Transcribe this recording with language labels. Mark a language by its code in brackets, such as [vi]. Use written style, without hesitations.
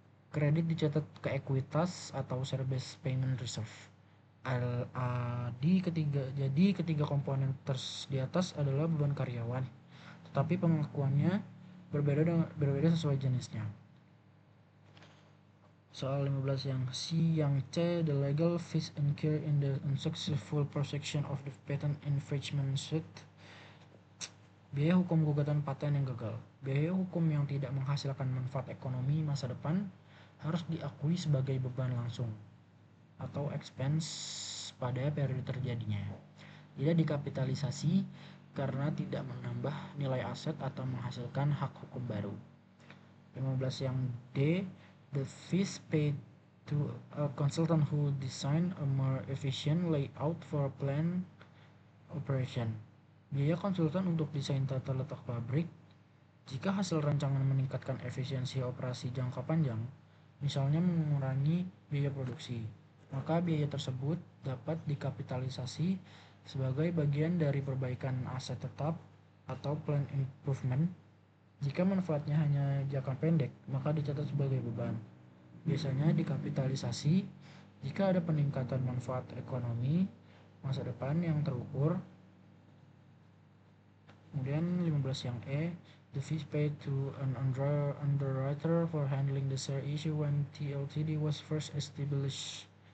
[id] Kredit dicatat ke ekuitas atau share based payment reserve. Jadi ketiga komponen di atas adalah beban karyawan, tetapi pengakuannya berbeda sesuai jenisnya. Soal 15 yang C. Yang C. [en] The legal fees incurred in the unsuccessful prosecution of the patent infringement suit. [id] Biaya hukum gugatan paten yang gagal. Biaya hukum yang tidak menghasilkan manfaat ekonomi masa depan harus diakui sebagai beban langsung atau expense pada periode terjadinya. Tidak dikapitalisasi karena tidak menambah nilai aset atau menghasilkan hak hukum baru. 15 yang D. [en] The fees paid to a consultant who design a more efficient layout for a plant operation. [id] Biaya konsultan untuk desain tata letak pabrik. Jika hasil rancangan meningkatkan efisiensi operasi jangka panjang, misalnya mengurangi biaya produksi, maka biaya tersebut dapat dikapitalisasi sebagai bagian dari perbaikan aset tetap atau plan improvement. Jika manfaatnya hanya jangka pendek, maka dicatat sebagai beban. Biasanya dikapitalisasi jika ada peningkatan manfaat ekonomi masa depan yang terukur. Kemudian 15 yang E. [en] The fees paid to an underwriter for handling the share issue when TLTD was first established.